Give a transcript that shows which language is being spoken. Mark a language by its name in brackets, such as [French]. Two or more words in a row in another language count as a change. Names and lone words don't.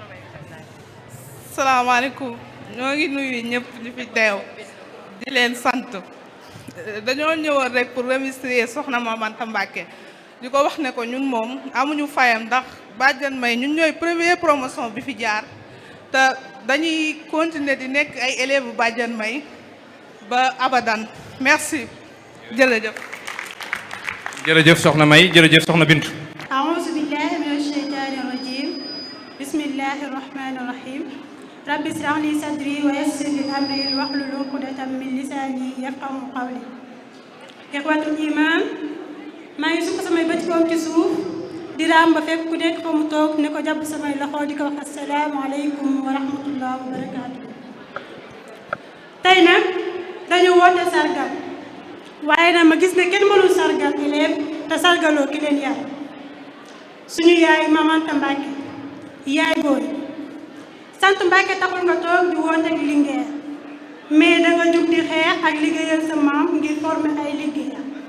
[Wolof] salaamaaleykum ñoo ngi nuyu ñëpp ñu fi teew di leen sant dañoo ñëwoon rek [French] pour remercier [Wolof] soxna Maam Anta Mbacké di ko wax ne ko ñun moom amuñu fayam ndax Badiane May ñun ñooy [French] première promotion [Wolof] bi fi jaar te dañuy continuer di nekk ay élèves Badiane May ba abadan merci jërëjëf. jërëjëf soxna May jërëjëf soxna Bintu. [Arabic] أعوذ بالله من الشيطان الرجيم بسم الله الرحمن الرحيم رب اشرح لي صدري ويسر لي أمري واحلل عقدة من لساني يفقهوا قولي. إخوة الإيمان, [Wolof] maa ngi sukk samay bët koom ci suuf di raam ba fekk ku nekk fa mu toog ne ko jàpp samay loxo di ko wax [Arabic] السلام عليكم ورحمة الله وبركاته. [Wolof] tey nag dañu woote sargal waaye nag ma gis ne kenn mënul sargal élève te sargaloo ki leen yar suñu yaay Mame Anta Mbacké yaay booy sant Mbacké taxul nga toog di woote ak Linguère mais da nga jug di xeex ak liggéeyal sa maam ngir former ay liggéeyam